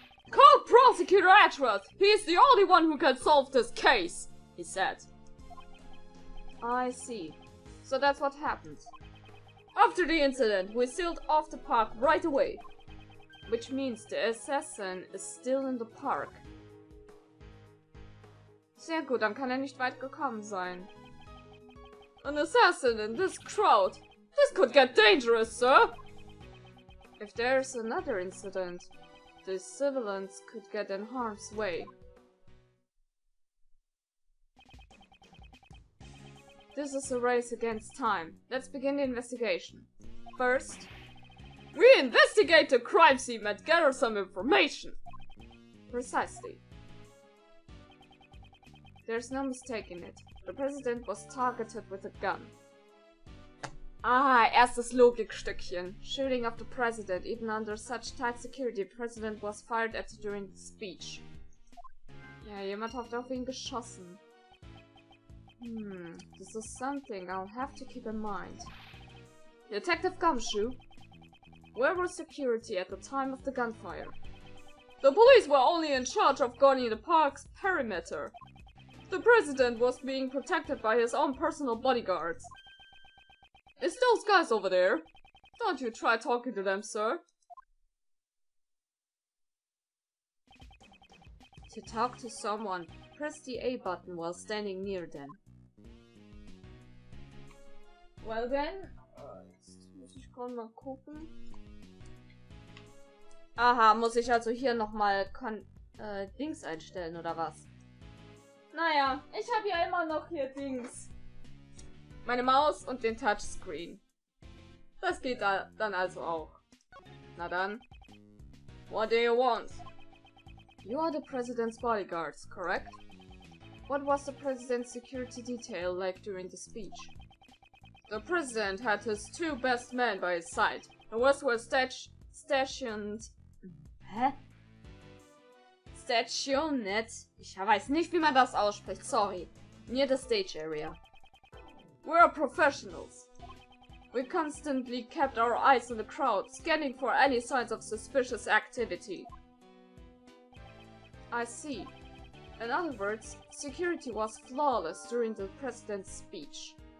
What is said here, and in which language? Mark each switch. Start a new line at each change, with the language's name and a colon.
English: Call Prosecutor Edgeworth! He's the only one who can solve this case! He said. I see. So that's what happened. After the incident, we sealed off the park right away. Which means the assassin is still in the park.
German: Sehr gut, dann kann nicht weit gekommen sein.
English: An assassin in this crowd. This could get dangerous, sir! If there's another incident, the civilians could get in harm's way. This is a race against time. Let's begin the investigation. First, we investigate the crime scene and gather some information. Precisely. There's no mistaking it. The president was targeted with a gun.
German: Ah, erstes Logikstückchen.
English: Shooting of the president, even under such tight security, the president was fired at during the speech.
German: Ja, jemand hat auf ihn geschossen.
English: This is something I'll have to keep in mind. Detective Gumshoe, where was security at the time of the gunfire? The police were only in charge of guarding the park's perimeter. The president was being protected by his own personal bodyguards. It's those guys over there. Don't you try talking to them, sir. To talk to someone, press the A button while standing near them. Well then,
German: jetzt muss ich gerade mal gucken. Aha, muss ich also hier nochmal Dings einstellen, oder was? Naja, ich habe ja immer noch hier Dings. Meine Maus und den Touchscreen. Das geht da dann also auch. Na dann.
English: What do you want? You are the president's bodyguards, correct? What was the president's security detail like during the speech? The president had his two best men by his side. The rest were stationed... Hä? Stationed?
German: Ich weiß nicht, wie man das ausspricht, sorry.
English: Near the stage area. We're professionals. We constantly kept our eyes on the crowd, scanning for any signs of suspicious activity. I see. In other words, security was flawless during the president's speech.